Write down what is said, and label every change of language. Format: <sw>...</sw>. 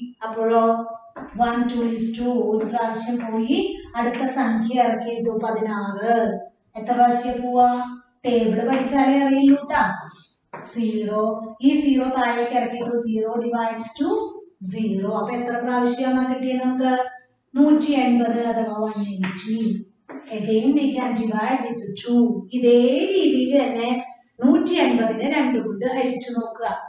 <ml>അപ്പോഴോ</ml> <en>1 2 is 2</en> <ml>ഒരു പ്രാവശ്യം പോയി. അടുത്ത സംഖ്യ ഇറക്കിയിട്ടു 16. എത്ര പ്രാവശ്യം പോവാ? ടേബിള് പഠിച്ചാലേ അറിയുള്ളൂ കേട്ടാ. 0 ഈ 0 താഴേക്ക് ഇറക്കിയിട്ടു.</ml> <en>0 divides to 0.</en> <ml>അപ്പൊ എത്ര പ്രാവശ്യമാണ് കിട്ടിയത് നമുക്ക്? 180 അഥവാ 180.</ml> <en>Again we can divide with 2.</en> <ml>ഇതേ രീതിയിൽ തന്നെ 180നെ 2 കൊണ്ട് ഹരിച്ചു നോക്കുക.</ml>